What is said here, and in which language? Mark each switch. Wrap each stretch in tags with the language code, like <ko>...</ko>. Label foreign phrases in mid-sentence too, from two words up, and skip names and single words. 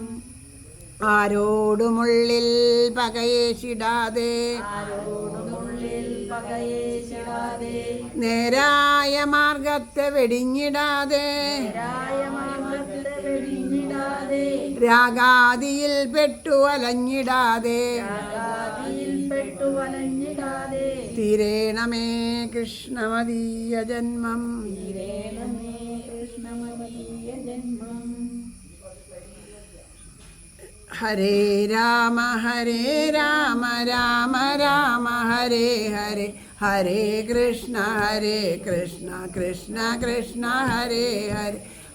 <ml>ആരോടുമുള്ളിൽ പകയേശിടാതെ നേരായ മാർഗത്തെ വെടിഞ്ഞിടാതെ. രാഗാദിയിൽ പെട്ടു അലഞ്ഞിടാതെ. തീരേണമേ കൃഷ്ണമദീയ ജന്മം.</ml> <sa>ഹരേ രാമ രാമ രാമ ഹരേ ഹരേ. ഹരേ കൃഷ്ണ കൃഷ്ണ കൃഷ്ണ ഹരേ ഹരേ.</sa>